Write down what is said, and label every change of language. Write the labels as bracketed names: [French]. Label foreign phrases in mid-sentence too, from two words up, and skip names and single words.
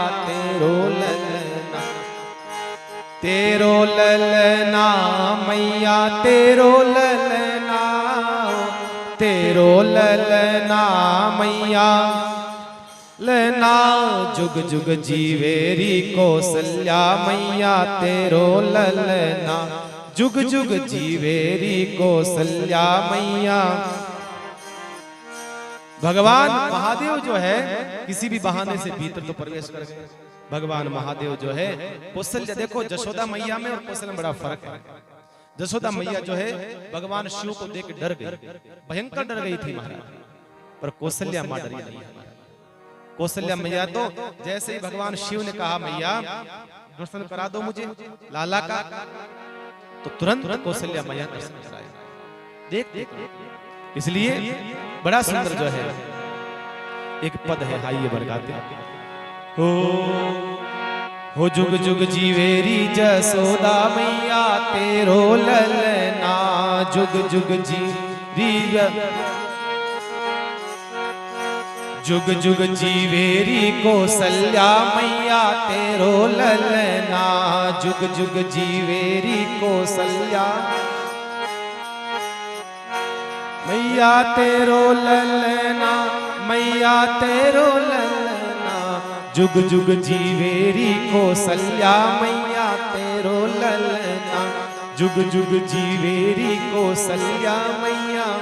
[Braj] तेरो ललना, तेरो ललना मैया तेरो ललना, तेरो ललना मैया ललना, जुग जुग जीवेरी कौसल्या मैया तेरो ललना, जुग जुग जीवेरी कौसल्या मैया। [Hindi] भगवान महादेव जो है किसी भी बहाने से भीतर तो प्रवेश कर गए। भगवान महादेव जो है कौशल्या, देखो जशोदा मैया में और कौशल्या में बड़ा फर्क है। जशोदा मैया जो है भगवान शिव को देख डर गई, भयंकर डर गई थी महाराज, पर कौशल्या मां डरी नहीं। कौशल्या मैया तो जैसे ही भगवान शिव ने कहा मैया दर्शन करा दो मुझे लाला का, तो तुरंत कौशल्या मैया दर्शन कराए। देख देख, इसलिए बड़ा सुंदर जो है एक पद है, आइए बरगाते हो [Braj] जुग जुग जीवेरी जसोदा मैया तेरो ललना, जुग जुग जीवेरी, जुग जुग जीवेरी कौसल्या मैया तेरो ललना, जुग जुग जीवेरी कौसल्या मैया तेरो ललना, मैया तेरो ललना, जुग जुग जीवेरी कौसल्या मैया तेरो ललना, जुग जुग जीवेरी कौसल्या मैया,